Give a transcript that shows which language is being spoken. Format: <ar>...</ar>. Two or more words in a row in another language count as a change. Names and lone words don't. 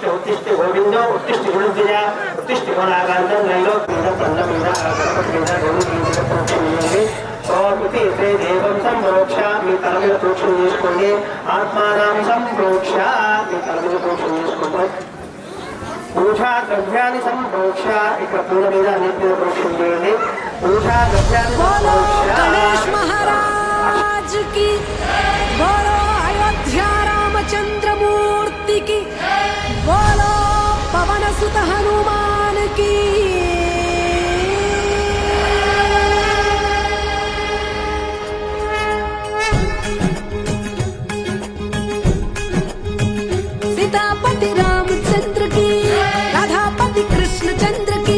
<sa>उत्तिष्ठ गोविंदो उत्तिष्ठ गुणविजया उत्तिष्ठ गुणागांधं नैलो देवं संप्रोक्ष</sa> <te>మీ తల మీద ప్రోక్షణ చేసుకోండి</te> <sa>ఆత్మానం సంప్రోక్ష</sa> <te>మీ తల మీద ప్రోక్షణ చేసుకోండి పూజా ద్రవ్యాన్ని సంప్రోక్ష ఇక్కడ పూల మీద అన్నిటి మీద ప్రోక్షణ చేయండి పూజా ద్రవ్యాన్ని</te> <hi>बोलो गणेश संप्रोक्ष महाराज की बोलो अयोध्या रामचंद्र मूर्ति की बोलो पवन सुत हनुमान की सीतापति रामचंद्र की राधापति कृष्ण चंद्र की</hi>